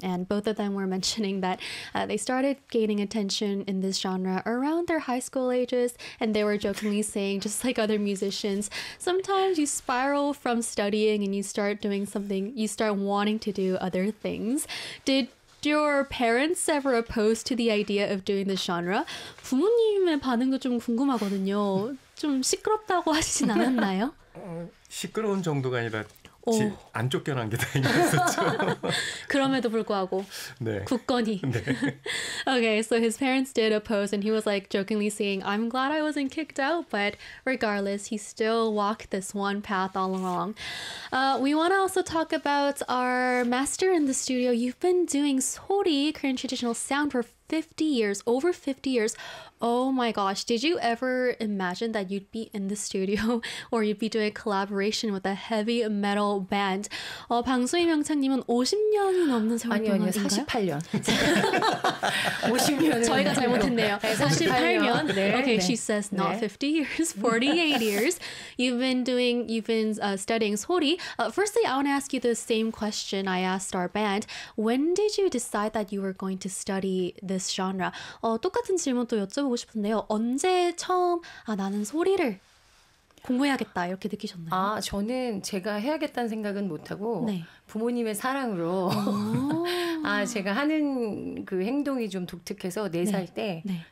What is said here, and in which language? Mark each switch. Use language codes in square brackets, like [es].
[en] And both of them were mentioning that they started gaining attention in this genre around their high school ages. And they were jokingly saying, just like other musicians, sometimes you spiral from studying and you start doing something, you start wanting to do other things. Did your parents ever oppose to the idea of doing this genre? [ko] 부모님의 반응도 좀 궁금하거든요. 좀 시끄럽다고 하시진 않았나요? 시끄러운 정도가 아니라 안 쫓겨난 게 다행이었었죠. 그럼에도 불구하고 네. 굳건히. 네. [en] Okay, so his parents did oppose and he was like jokingly saying, I'm glad I wasn't kicked out, but regardless, he still walked this one path all along. We want to also talk about our master in the studio. You've been doing Sori, Korean traditional sound, for 50 years, over 50 years. Oh my gosh, did you ever imagine that you'd be in the studio or you'd be doing a collaboration with a heavy metal band? [ko] 방송의 명창님은 50년이 넘는 세월 동안 아니요, 48년. 50년. 저희가 잘못했네요. 48년. 네, okay, 네. [en] She says not 50 years, 48 years. You've been studying Sori. Firstly, I want to ask you the same question I asked our band. When did you decide that you were going to study this genre? [ko] 똑같은 질문 또 여쭤보고 싶은데요. 언제 처음 나는 소리를 공부해야겠다 이렇게 느끼셨나요? 아, 저는 제가 해야겠다는 생각은 못하고 네. 부모님의 사랑으로 아, 제가 하는 그 행동이 좀 독특해서 4살 때 네. 네.